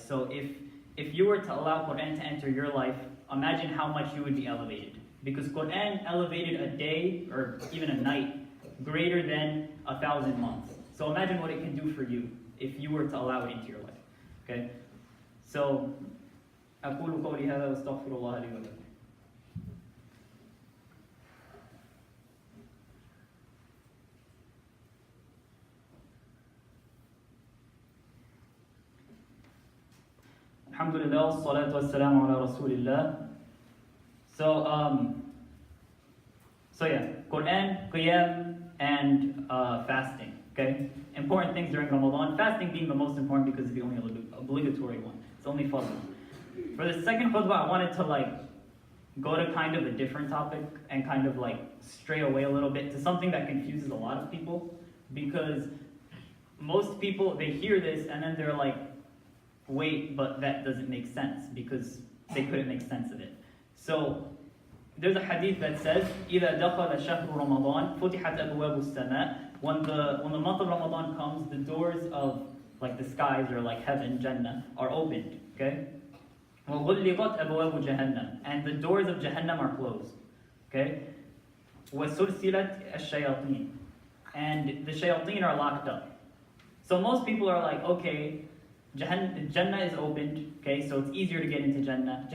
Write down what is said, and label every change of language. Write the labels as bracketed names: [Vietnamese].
[English] So if you were to allow Quran to enter your life, imagine how much you would be elevated. Because Quran elevated a day, or even a night, greater than 1,000 months. So imagine what it can do for you if you were to allow it into your life, okay? So, [Arabic] أقول قولي هذا واستغفر الله لي ولكم. Alhamdulillah, salatu wassalamu ala rasulillah. [English] So yeah, Quran, Qiyam, and fasting, okay? Important things during Ramadan. Fasting being the most important because it's the only obligatory one. It's only fardh. For the second khutbah, I wanted to like go to kind of a different topic and kind of like stray away a little bit to something that confuses a lot of people, because most people, they hear this and then they're like, wait, but that doesn't make sense, because they couldn't make sense of it. So there's a hadith that says, [Arabic] إِذَا دَخَلَ شَهْرُ رَمَضَانَ فُتِحَتْ أَبْوَابُ السَّمَاءِ. [English] When the month of Ramadan comes, the doors of like the skies or like heaven, Jannah, are opened, okay? [Arabic] وَغُلِّقَتْ أَبْوَابُ جَهَنَّمَ. [English] And the doors of Jahannam are closed, okay? [Arabic] وَسُلْسِلَتْ الشَّيَاطِينَ. [English] And the shayateen are locked up. So most people are like, okay, Jannah is opened, okay, so it's easier to get into Jannah.